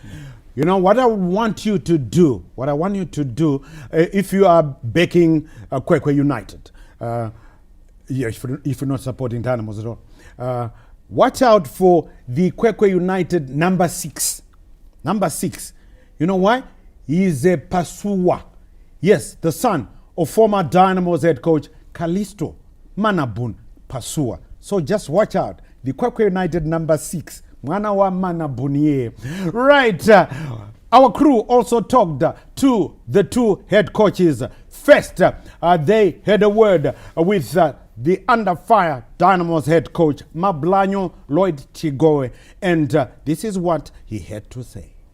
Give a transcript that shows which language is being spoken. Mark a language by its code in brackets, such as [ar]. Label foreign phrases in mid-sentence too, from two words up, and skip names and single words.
[en] You know, what I want you to do, if you are backing Qwekwe United, if you're not supporting Dynamos at all, watch out for the Qwekwe United number 6. Number 6. You know why? He is a Pasua. Yes, the son of former Dynamos head coach Kalisto Manabun Pasua. So just watch out. The Qwekwe United number 6. [sn] Mwana wa Manabuniye. [en] Right. Our crew also talked to the 2 head coaches. First, they had a word with the under fire Dynamos head coach Mablanyo Lloyd Chigoe, and this is what he had to say.